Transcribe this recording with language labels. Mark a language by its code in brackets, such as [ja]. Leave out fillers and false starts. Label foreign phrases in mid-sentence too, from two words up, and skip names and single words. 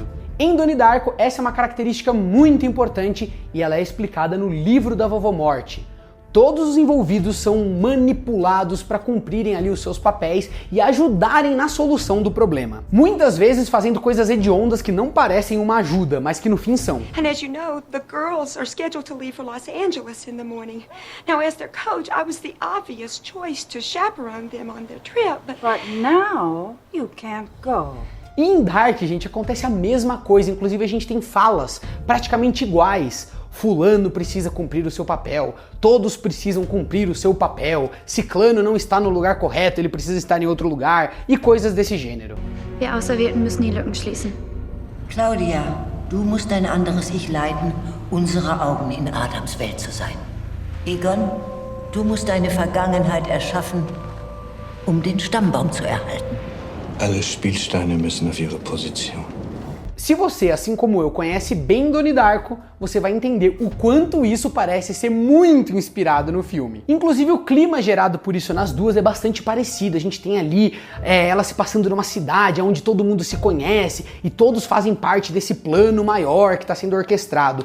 [pt] Em Donnie Darko, essa é uma característica muito importante e ela é explicada no livro da Vovó Morte. Todos os envolvidos são manipulados para cumprirem ali os seus papéis e ajudarem na solução do problema. Muitas vezes fazendo coisas hediondas que não parecem uma ajuda, mas que no fim são. [en] And as you know, the girls are scheduled to leave for Los Angeles in the morning. Now, as their coach, I was the obvious choice to chaperone them on their trip, But now you can't go. [pt] E em Dark, gente, acontece a mesma coisa, inclusive a gente tem falas praticamente iguais. Fulano precisa cumprir o seu papel, todos precisam cumprir o seu papel, Ciclano não está no lugar correto, ele precisa estar em outro lugar, e coisas desse gênero. [de] Wir Auserwählten müssen die Lücken schließen. Claudia, du musst dein anderes Ich leiten, unsere Augen in Adams Welt zu sein. Egon, du musst deine Vergangenheit erschaffen, den Stammbaum zu erhalten. Alle Spielsteine müssen auf ihre Position. [pt] Se você, assim como eu, conhece bem Donnie Darko, você vai entender o quanto isso parece ser muito inspirado no filme. Inclusive o clima gerado por isso nas duas é bastante parecido. A gente tem ali ela se passando numa cidade onde todo mundo se conhece e todos fazem parte desse plano maior que está sendo orquestrado.